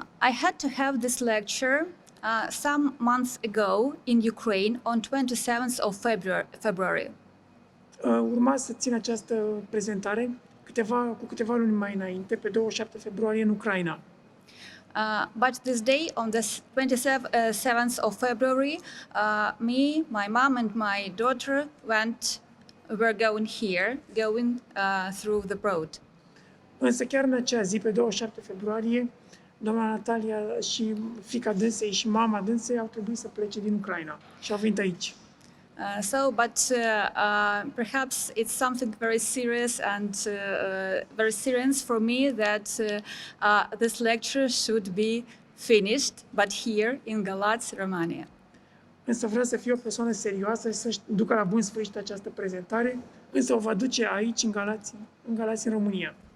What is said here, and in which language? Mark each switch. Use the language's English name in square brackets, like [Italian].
[English] I had to have this lecture some months ago in Ukraine on 27th of February. [Romanian] Urma să țin această prezentare cu câteva luni mai înainte, pe 27 februarie, în Ucraina. [English] But this day, on the 27th of February, me, my mom and my daughter were going through the road. [Romanian] Însă chiar în acea zi, pe 27 februarie, doamna Natalia și fiica dânsei și mama dânsei au trebuit să plece din Ucraina și au venit aici. [English] Perhaps it's something very serious very serious for me that this lecture should be finished, but here in Galați, Romania. [Romanian] Însă vreau să fiu o persoană serioasă și să ducă la bun sfârșit această prezentare, însă o va duce aici, în Galați, în România.